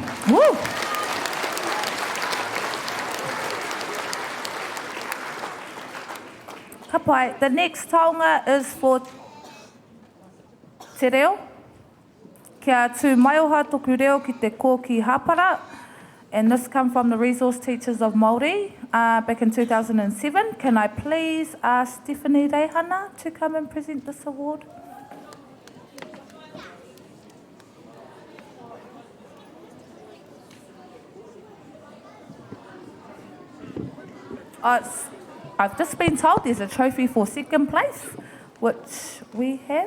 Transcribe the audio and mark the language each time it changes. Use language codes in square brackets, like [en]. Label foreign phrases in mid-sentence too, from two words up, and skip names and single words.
[mi] Woo! Ka pai, [en] the next taonga is for [mi] te reo. Kia tū maioha toku reo ki te kō ki Hapara. [en] And this come from the Resource Teachers of Māori back in 2007. Can I please ask Stephanie Reihana to come and present this award? I've just been told there's a trophy for second place, which we have.